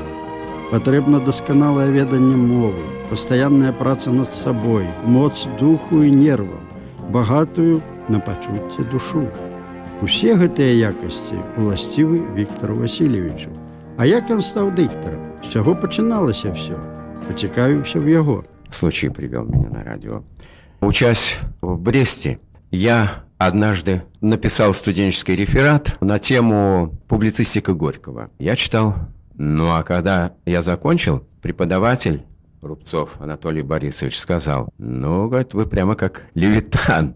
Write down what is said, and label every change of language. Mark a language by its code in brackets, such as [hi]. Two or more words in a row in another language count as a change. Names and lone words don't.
[be] Патрэбна дасканалае веданне мовы, пастаянная праца над сабой, моц духу і нерваў, багатую на пачуцце душу. Усе гэтыя якасці уласцівы Віктору Васильевичу. А як ён стаў дыктарам? З чаго пачыналася ўсё? Пацікавіўся ў яго. [ru] Случай привел меня на радио. Учась в Бресте, я однажды написал студенческий реферат на тему публицистика Горького. Я читал, а когда я закончил, преподаватель Рубцов Анатолий Борисович сказал, говорит, вы прямо как Левитан.